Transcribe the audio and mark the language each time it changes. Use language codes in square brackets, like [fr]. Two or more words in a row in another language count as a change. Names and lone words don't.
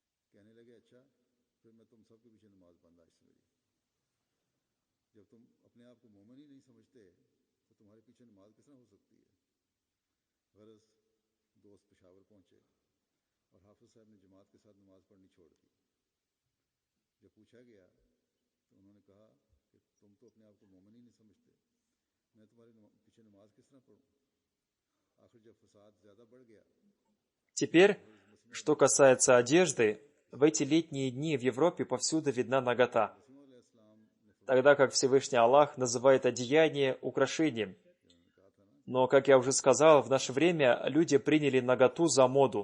[hi] कहने लगे अच्छा फिर मैं तुम सबके पीछे नमाज बंदा इससे मेरी जब तुम अपने आप को मोमिन ही नहीं समझते तो तुम्हारे पीछे नमाज किस तरह हो सकती है गरज दोस्त पेशावर पहुंचे और हाफिज साहब ने जमात के साथ नमाज पढ़नी छोड़ दी जब पूछा गया तो उन्होंने कहा कि तुम तो अपने आप को मोमिन ही नहीं समझते मैं तुम्हारे पीछे नमाज किस तरह पढ़ूं आखिर जब फसाद ज्यादा बढ़ गया [ru] Теперь, что касается одежды, в эти летние дни в Европе повсюду видна нагота, тогда как Всевышний Аллах называет одеяние украшением. Но, как я уже сказал, в наше время люди приняли наготу за моду.